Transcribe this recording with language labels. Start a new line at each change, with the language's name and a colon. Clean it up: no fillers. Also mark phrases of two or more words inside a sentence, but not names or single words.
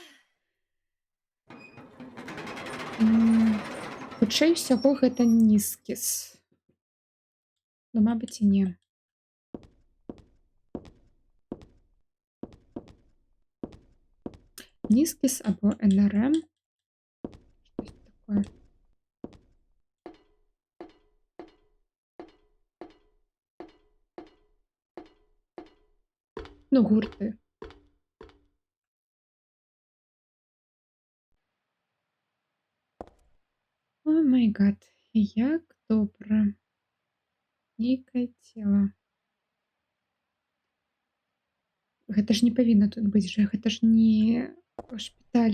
Belarusian: Хутчэй всяго гэта нізкіс. Ну, мабыць, і не. Нізкіс або НРМ.
Ukrainian: Щось таке. Ну, гурти.
English: Oh my God,
Belarusian: як добра. Нейкае цела. Гэта ж не павінна тут быць жа, гэта ж не шпіталь.